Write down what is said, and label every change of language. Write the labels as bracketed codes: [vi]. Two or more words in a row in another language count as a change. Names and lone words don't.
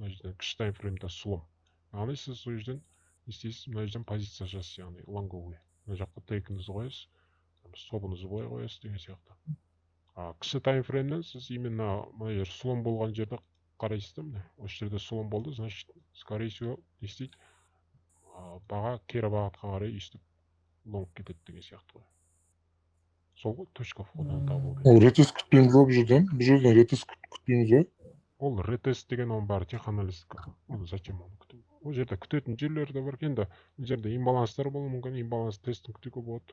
[kk] Мына жерден кіші таймфреймде слом. Яғни сіз сол жерден не істейсіз? Мына жерден позиция жасайсыз, яғни лонговый. Мына жаққа тейкіңізді қоясыз, стопыңызды былай қоясыз деген сияқты. Кіші таймфреймнен сіз именно мына жер слом болған жерді қарайсыз да, міне. Осы жерде слом болды, [ru] значит, скорее всего, [kk] не істейді? Баға кері бағытқа қарай өйстіп лонг кетеді деген сияқты ғой. Сол ғой [ru] точка входаны [kk] табу. Ол ретест күтпейміз ғой бұл жерден. Бұл жерден ретест күтпейміз ғой. Ол ретест деген оның бәрі теханалистика. Оны зачем оны күтемін? Ол жерде күтетін жерлері де бар. Енді бұл жерде имбаланстар болуы мүмкін, имбаланс тестін күтуге болады.